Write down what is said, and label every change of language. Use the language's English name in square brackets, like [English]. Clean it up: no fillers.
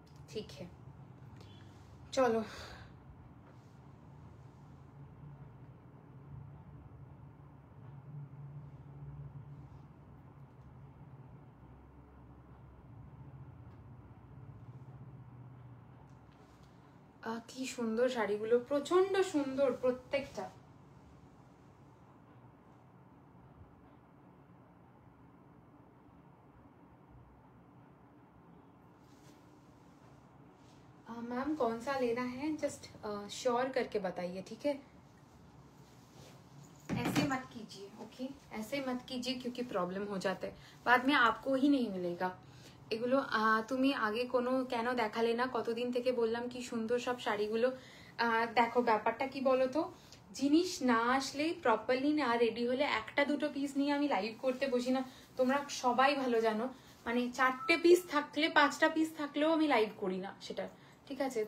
[Hindi] ठीक है चलो [Bangla] কি সুন্দর শাড়িগুলো, প্রচন্ড সুন্দর প্রত্যেকটা। [Hindi] मैम कौन सा लेना है जस्ट श्योर करके बताइए, ठीक है। ऐसे मत कीजिए, ओके, ऐसे मत कीजिए क्योंकि प्रॉब्लम हो जाता है, बाद में आपको ही नहीं मिलेगा। [Bangla] এগুলো তুমি আগে কোনো কেন দেখালে না, কতদিন থেকে বললাম কি সুন্দর সব শাড়িগুলো। দেখো ব্যাপারটা কি বলো তো, জিনিস না আসলে প্রপারলি না রেডি হলে একটা দুটো পিস নিয়ে আমি লাইভ করতে বসি না, তোমরা সবাই ভালো জানো, মানে 4টে পিস থাকলে 5টা পিস থাকলেও আমি লাইভ করি না সেটা, ঠিক আছে?